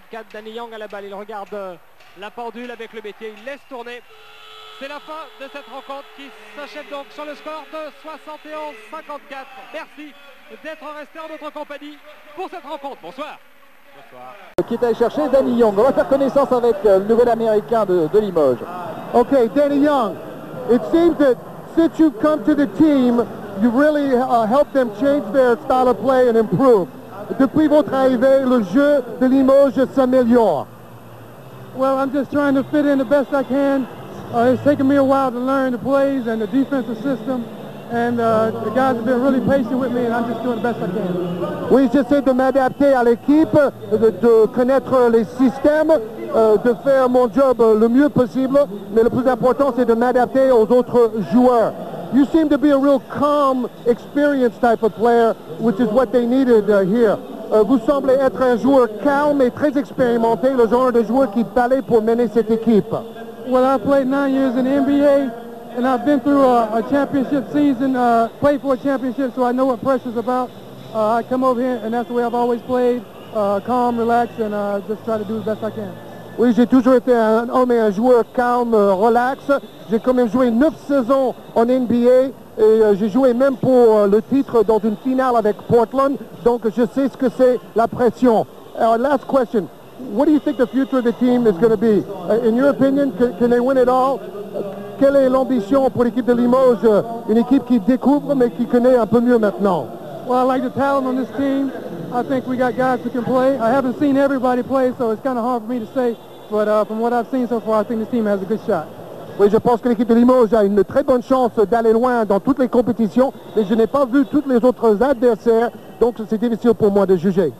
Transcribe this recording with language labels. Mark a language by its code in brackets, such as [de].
[fr] Danny Young à la balle. Il regarde la pendule avec le métier. Il laisse tourner. C'est la fin de cette rencontre qui s'achève donc sur le score de 71-54. Merci d'être resté en notre compagnie pour cette rencontre. Bonsoir. Bonsoir. Qui est allé chercher Danny Young. On va faire connaissance avec le nouvel américain de Limoges. [en] Okay, Danny Young, it seems that since you've come to the team, you really helped them change their style of play and improve. [fr] Depuis votre arrivée, le jeu de Limoges s'améliore. [en] Well, I'm just trying to fit in the best I can. It's taken me a while to learn the plays and the defensive system, and the guys have been really patient with me, and I'm just doing the best I can. [fr] Oui, j'essaie de m'adapter à l'équipe, de connaître les systèmes, de faire mon job le mieux possible, mais le plus important, c'est de m'adapter aux autres joueurs. [en] You seem to be a real calm, experienced type of player, which is what they needed here. [fr] Vous semblez être un joueur calme et très expérimenté, le genre de joueur qu'il fallait pour mener cette équipe. [en] Well, I played 9 years in the NBA, and I've been through a championship season, played for a championship, so I know what pressure's about. I come over here, and that's the way I've always played, calm, relaxed, and just try to do the best I can. [fr] Oui, j'ai toujours été un homme et un joueur calme, relax. J'ai quand même joué 9 saisons en NBA et j'ai joué même pour le titre dans une finale avec Portland. Donc je sais ce que c'est la pression. [en] Last question. What do you think the future of the team is going to be? In your opinion, can they win it all? [fr] Quelle est l'ambition pour l'équipe de Limoges? Une équipe qui découvre mais qui connaît un peu mieux maintenant. [en] Well, I like the talent on this team. I think we got guys who can play. I haven't seen everybody play, so it's kind of hard for me to say. But from what I've seen so far, I think this team has a good shot. [fr] Oui, je pense que l'équipe de Limoges a une très bonne chance d'aller loin dans toutes les compétitions, mais je n'ai pas vu tous les autres adversaires, donc c'est difficile pour moi de juger.